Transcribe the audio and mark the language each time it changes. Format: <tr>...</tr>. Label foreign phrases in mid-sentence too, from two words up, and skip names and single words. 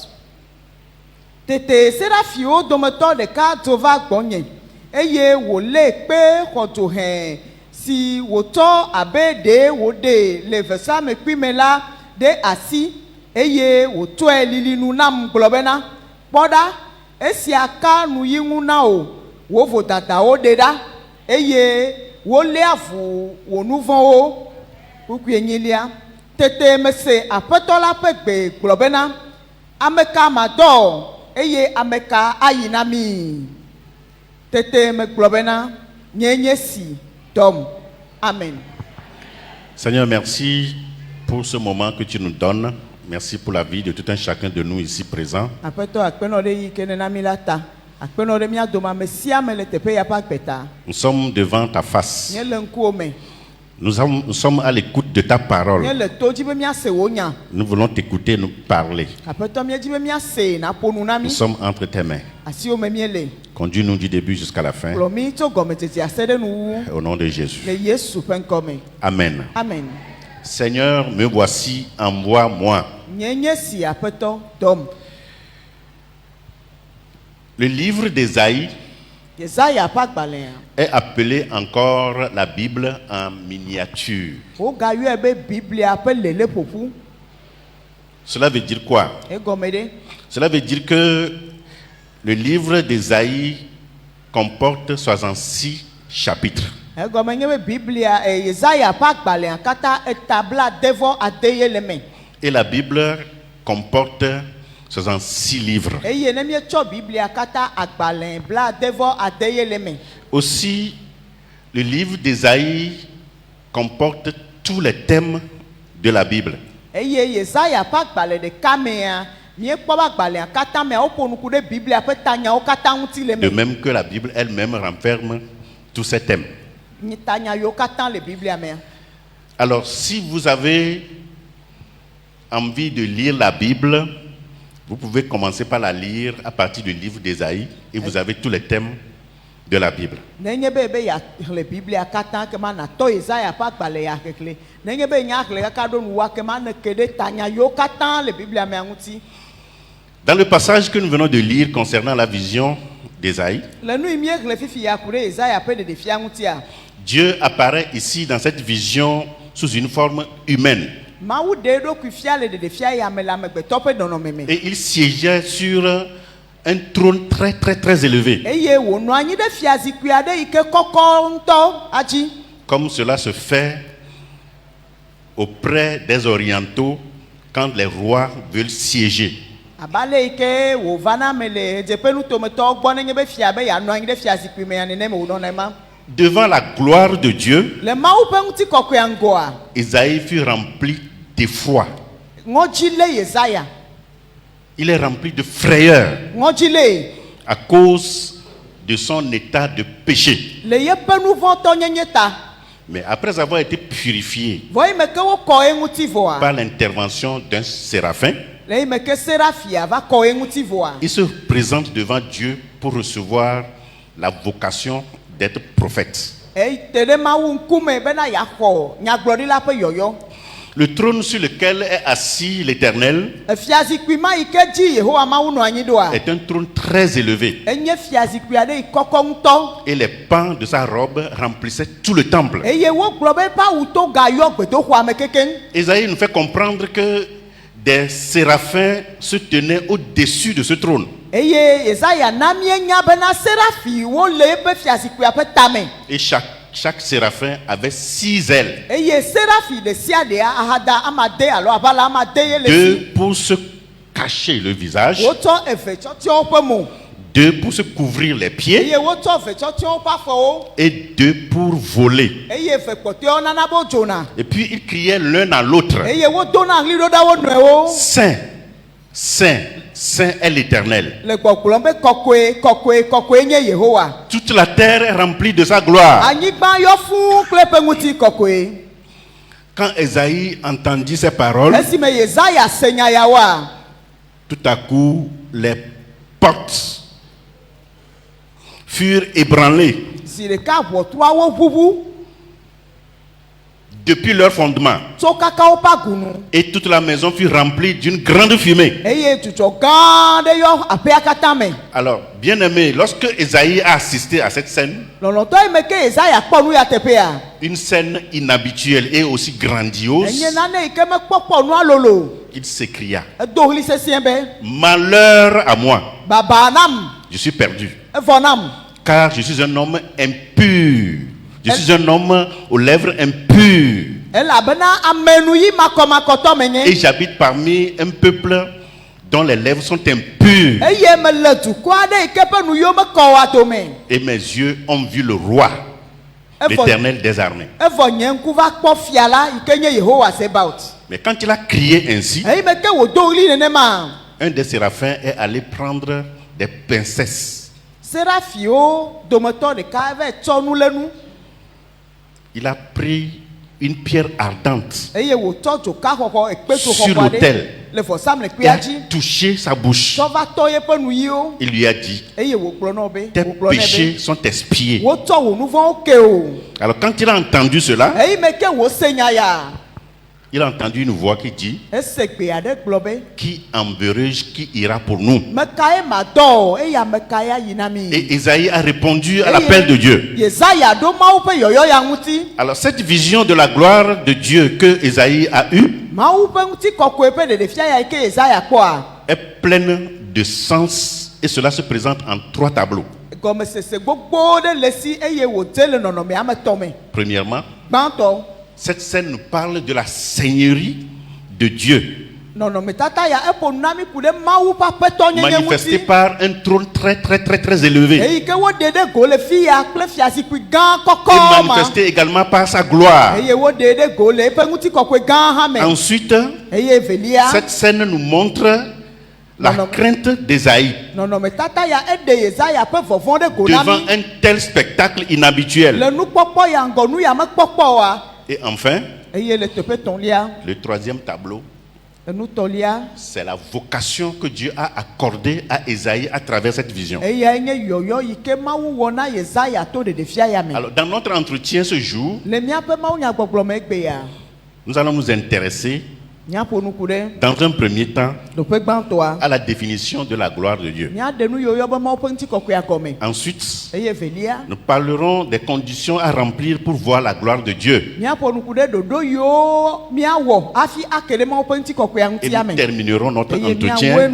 <ee>Tete serafiwo dometɔ ɖeka dzo va gbɔnye eye wòlé kpe xɔdzohẽ si wòtsɔ abe ɖe wòɖe le vɛsamekpui me la ɖe asi eye wòtsɔe lilinu nam gblɔ bena kpɔ ɖa esia ka nuyi ŋu na o wò vodadawo ɖe ɖa eye wolé avu wò nu vɔ̃wo. Kuku enyilia tete mese aƒetɔ la ƒe gbe gblɔ bena ame ka madɔ eye ame ka ayi na mi. Tete megblɔ bena nye si dɔm. Amen.</ee> <fr>Seigneur, merci pour ce moment que tu nous donnes. Merci pour la vie de tout un chacun de nous ici présents.</fr> <ee>Aƒetɔ akpenɔ ɖe yi ke nena mi la ta. Akpenɔ ɖe mía dome ame sia ame le teƒe ya ƒe agbeta.</ee> <fr>Nous sommes devant ta face.</fr> <ee>Nye le ŋkuwo me.</ee> <fr>Nous sommes à l'écoute de ta parole.</fr> <ee>Nye le to dzi be mía se wò nya.</ee> <fr>Nous voulons t'écouter, nous parler.</fr> <ee>Aƒetɔ mía dzi be mía se na ƒo nu na mi.</ee> <fr>Nous sommes entre tes mains.</fr> <ee>Asiwo me mía le.</ee> <fr>Conduis-nous du début jusqu'à la fin.</fr> <ee>Kplɔ mi tso gɔmedzedze ase ɖe nuwuwu.</ee> <fr>Au nom de Jésus.</fr> <ee>Le Yesu ƒe ŋkɔ me. Amen. Amen.</ee> <fr>Seigneur, me voici, envoie-moi.</fr> <ee>Nye si aƒetɔ dɔm.</ee> <fr>Le livre d'Ésaïe</fr> <ee>Yesaya ƒe agbalẽa.</ee> <fr>est appelé encore la Bible en miniature.</fr> <ee>Wogayɔe be Biblia ƒe lele ƒoƒu.</ee> <fr>Cela veut dire quoi?</fr> <ee>Egɔme ɖe.</ee> <fr>Cela veut dire que le livre d'Ésaïe comporte 66 chapitres.</fr> <ee>Egɔme nye be Biblia Yesaya ƒe agbalẽa katã etabla devɔ adeye le me.</ee> <fr>Et la Bible comporte 66 livres.</fr> <ee>Eye ne míetsɔ Biblia katã agbalẽ bla devɔ adeye le me.</ee> <fr>Aussi, le livre d'Ésaïe comporte tous les thèmes de la Bible.</fr> <ee>Eye Yesaya ƒe agbalẽ ɖeka mea míekpɔ be agbalẽa katã mea woƒo nuku ɖe Biblia ƒe tanyawo katã ŋuti le</ee> <fr>De</fr> <ee>me.</ee> <fr>même que la Bible elle-même renferme tous ces thèmes.</fr> <ee>Tanya yiwo katã le Biblia mea.</ee> <fr>Alors, si vous avez envie de lire la Bible, vous pouvez commencer par la lire à partir du livre d'Ésaïe et vous avez tous les thèmes de la Bible.</fr> <ee>Nenye be yaxlẽ Biblia katã kema natɔ Yesaya ƒe agbalẽ ya xexlẽ. Nenye be nya xlẽ kaka ɖo nuwua kema ne ke ɖe tanya yiwo katã le Biblia mea ŋuti.</ee> <fr>Dans le passage que nous venons de lire concernant la vision d'Ésaïe,</fr> <ee>Le nu yi míexlẽ fifi ya ku ɖe Yesaya ƒe ɖeɖefia ŋutia.</ee> <fr>Dieu apparaît ici dans cette vision sous une forme humaine.</fr> <ee>Mawu ɖe eɖokui fia le ɖeɖefia ya me le amegbetɔ ƒe nɔnɔme me.</ee> <fr>Et il siégeait sur un trône très très très élevé,</fr> <ee>Eye wònɔ anyi ɖe fiazikpui aɖe yi ke kɔkɔ ŋutɔ adzi.</ee> <fr>comme cela se fait auprès des orientaux quand les rois veulent siéger.</fr> <ee>Abale yi ke wòvana me le dzeƒe nutometɔwo gbɔ nenye be fia be yeanɔ anyi ɖe fiazikpui me nenema wònɔna ema.</ee> <fr>Devant la gloire de Dieu,</fr> <ee>Le Mawu ƒe ŋutikɔkɔea ŋgɔa,</ee> <fr>Isaïe fut rempli d'effroi.</fr> <ee>ŋɔdzi lé Yesaya.</ee> <fr>Il est rempli de frayeur</fr> <ee>Ŋɔdzi lée</ee> <fr>à cause de son état de péché.</fr> <ee>le yeƒe nu vɔ̃ tɔnyenye ta.</ee> <fr>Mais après avoir été purifié</fr> <ee>Vɔ yi me ke wokɔ ye ŋuti vɔa,</ee> <fr>par l'intervention d'un séraphin,</fr> <ee>le yi me ke serafia va kɔ ye ŋuti vɔa,</ee> <fr>il se présente devant Dieu pour recevoir la vocation d'être prophète.</fr> <ee>ete ɖe Mawu ŋkume bena yeaxɔ nyagblɔɖila ƒe yɔyɔ.</ee> <fr>Le trône sur lequel est assis l'Éternel</fr> <ee>Fiazikpui ma yi ke dzi Yehowa Mawu nɔ anyi ɖoa,</ee> <fr>est un trône très élevé</fr> <ee>enye fiazikpui aɖe yi kɔkɔ ŋutɔ.</ee> <fr>et les pans de sa robe remplissaient tout le temple.</fr> <ee>Eye wogblɔ be eƒe awuto gayɔ gbedoxɔa me kekeŋ.</ee> <fr>Isaïe nous fait comprendre que des séraphins se tenaient au-dessus de ce trône.</fr> <ee>Eye Yesaya na míenya bena serafiwo le eƒe fiazikpuia ƒe tame.</ee> <fr>Et chaque séraphin avait 6 ailes.</fr> <ee>Eye serafi ɖe sia ɖea ahada amade alo aʋala amade ye le</ee> <fr>Deux</fr> <ee>si.</ee> <fr>pour se cacher le visage,</fr> <ee>Wotsɔ eve tsɔ tsyɔ woƒe mo.</ee> <fr>2 pour se couvrir les pieds</fr> <ee>eye wotsɔ ve tsɔ tiɔ woƒe afɔwo</ee> <fr>et 2 pour voler.</fr> <ee>eye ve kpɔtɔewo nana be wodzona</ee> <fr>Et puis ils criaient l'un à l'autre.</fr> <ee>eye wodona ɣli ɖo ɖa wo nɔewo</ee> <fr>Saint, Saint, Saint est l'Éternel.</fr> <ee>le gbɔgblɔm be kɔkɔe kɔkɔe kɔkɔe nye yehowa</ee> <fr>Toute la terre est remplie de sa gloire.</fr> <ee>anyigba yɔ fũu kple eƒe ŋuti kɔkɔe.</ee> <fr>Quand Esaïe entendit ces paroles,</fr> <ee>esime Yesaya se nya yawoa</ee> <fr>tout à coup, les portes furent ébranlées</fr> <ee>zi ɖeka ʋɔtruawo ʋuʋu</ee> <fr>depuis leur fondement.</fr> <ee>tso kaka woƒe agunu</ee> <fr>Et toute la maison fut remplie d'une grande fumée.</fr> <ee>eye dzudzɔ gã aɖe yɔ aƒea katã me.</ee> <fr>Alors, bien aimé, lorsque Esaïe a assisté à cette scène,</fr> <ee>Lɔlɔtɔ yi me ke Yesaya kpɔ nu ya teƒea</ee> <fr>une scène inhabituelle et aussi grandiose,</fr> <ee>enye nane yi ke mekpɔ kpɔ nua lolo</ee> <fr>il s'écria:</fr> <ee>edo ɣli sesĩe be</ee> <fr>malheur à moi,</fr> <ee>baba nam</ee> <fr>je suis perdu,</fr> <ee>evɔ nam</ee> <fr>car je suis un homme impur. Je suis un homme aux lèvres impures.</fr> <ee>elabena amenuyi makɔmakɔtɔ</ee> <fr>Et</fr> <ee>menye</ee> <fr>j'habite parmi un peuple dont les lèvres sont impures.</fr> <ee>eye mele dukɔ aɖe yi ke ƒe nuyiwo mekɔ wa dome</ee> <fr>Et mes yeux ont vu le roi, l'Éternel des armées.</fr> <ee>evɔ nye ŋku va kpɔ fia la yi ke nye Yehowa Sebaot.</ee> <fr>Mais quand il a crié ainsi,</fr> <ee>eyi me ke wòdo ɣli nenema</ee> <fr>un des séraphins est allé prendre des pincées.</fr> <ee>serafiwo dometɔ ɖeka va tsɔ nu le nu</ee> <fr>Il a pris une pierre ardente</fr> <ee>eye wòtsɔ dzoka xɔxɔ ekpeto</ee> <fr>Sur</fr> <ee>xɔxɔ</ee> <fr>l'autel.</fr> <ee>aɖe le</ee> <fr>et</fr> <ee>vɔsamlekpuia</ee> <fr>a</fr> <ee>dzi</ee> <fr>touché sa bouche.</fr> <ee>tsɔ va tɔ yeƒe nuyiwo</ee> <fr>Il lui a dit:</fr> <ee>eye wògblɔ na wo be</ee> <fr>tes</fr> <ee>wògblɔ nɛ</ee> <fr>péchés</fr> <ee>be</ee> <fr>sont expiés.</fr> <ee>wotsɔ wò nu vɔ̃wo ke o.</ee> <fr>Alors quand il a entendu cela,</fr> <ee>eyi me ke wòse nya ya</ee> <fr>il a entendu une voix qui dit:</fr> <ee>ese gbe aɖe gblɔ be</ee> <fr>qui enverrai-je, qui ira pour nous?</fr> <ee>mekae madɔ o eye ame kae ayi na mi.</ee> <fr>Et Isaïe a répondu à l'appel de Dieu.</fr> <ee>Yesaya ɖo Mawu ƒe yɔyɔ ya ŋuti.</ee> <fr>Alors cette vision de la gloire de Dieu que Isaïe a eue</fr> <ee>Mawu ƒe ŋuti kɔkɔe ƒe ɖeɖefia ya yi ke Yesaya kpɔa</ee> <fr>est pleine de sens et cela se présente en 3 tableaux.</fr> <ee>gɔmesese gbogbo ɖe le si eye wòdze le nɔnɔmea me tɔ me.</ee> <fr>Premièrement,</fr> <ee>Gbãtɔ</ee> <fr>cette scène nous parle de la seigneurie de Dieu,</fr> <ee>nɔnɔmetata ya eƒo nu na mi ku ɖe Mawu ƒe aƒetɔ nyenye</ee> <fr>manifestée</fr> <ee>ŋuti.</ee> <fr>par un trône très élevé</fr> <ee>Eyi ke woɖe ɖe go le fi ya kple fiazikpui gã</ee> <fr>et</fr> <ee>kɔkɔ ma.</ee> <fr>manifestée également par sa gloire.</fr> <ee>Eye woɖe ɖe go le eƒe ŋutikɔkɔe gã hã me.</ee> <fr>Ensuite,</fr> <ee>Eye evelia</ee> <fr>cette scène nous montre la Non, non. crainte d'Ésaïe</fr> <ee>nɔnɔmetata ya eɖe Yesaya ƒe vɔvɔ̃ ɖe go na</ee> <fr>devant</fr> <ee>mi.</ee> <fr>un tel spectacle inhabituel.</fr> <ee>Le nukpɔkpɔ ya ŋgɔ nu ya mekpɔkpɔ wa.</ee> <fr>Et enfin,</fr> <ee>Eye le teƒe tɔ̃lia</ee> <fr>le 3e tableau,</fr> <ee>enutɔlia</ee> <fr>c'est la vocation que Dieu a accordée à Ésaïe à travers cette vision.</fr> <ee>eyae nye yɔyɔ yi ke Mawu wɔ na Yesaya to ɖeɖefia ya me.</ee> <fr>Alors, dans notre entretien ce jour,</fr> <ee>Le míaƒe mawunyagbɔgblɔ me egbe ya</ee> <fr>nous allons nous intéresser,</fr> <ee>míaƒo nuku ɖe</ee> <fr>dans un premier temps,</fr> <ee>ɖoƒe gbãtɔa</ee> <fr>à la définition de la gloire de Dieu.</fr> <ee>míaɖe nu yɔyɔ be Mawu ƒe ŋutikɔkɔea gɔme.</ee> <fr>Ensuite,</fr> <ee>Eye evelia</ee> <fr>nous parlerons des conditions à remplir pour voir la gloire de Dieu.</fr> <ee>míaƒo nuku ɖe ɖoɖo yiwo míawɔ hafi ake ɖe Mawu ƒe ŋutikɔkɔea</ee> <fr>Et</fr> <ee>ŋutia</ee> <fr>nous</fr> <ee>me.</ee> <fr>terminerons notre</fr> <ee>Eye míawɔe</ee> <fr>entretien</fr>